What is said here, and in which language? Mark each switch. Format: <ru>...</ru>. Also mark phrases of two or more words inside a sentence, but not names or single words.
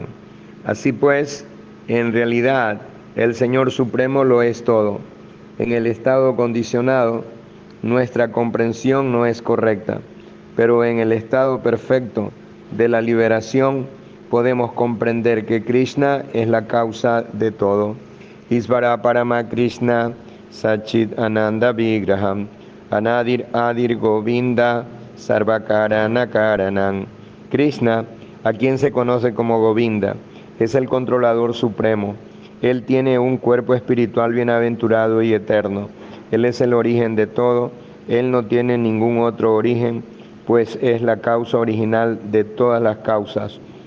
<es>Así pues, en realidad, el Señor Supremo lo es todo. En el estado condicionado, nuestra comprensión no es correcta, pero en el estado perfecto de la liberación, podemos comprender que Krishna es la causa de todo.</es> <sa>Isvara Parama Krishna Sachit Ananda Vigraham Anadir Adir Govinda Sarvakarana Karanam.</sa> <es>Krishna, a quien se conoce como Govinda, es el controlador supremo. Él tiene un cuerpo espiritual bienaventurado y eterno. Él es el origen de todo. Él no tiene ningún otro origen, pues es la causa original de todas las causas.</es>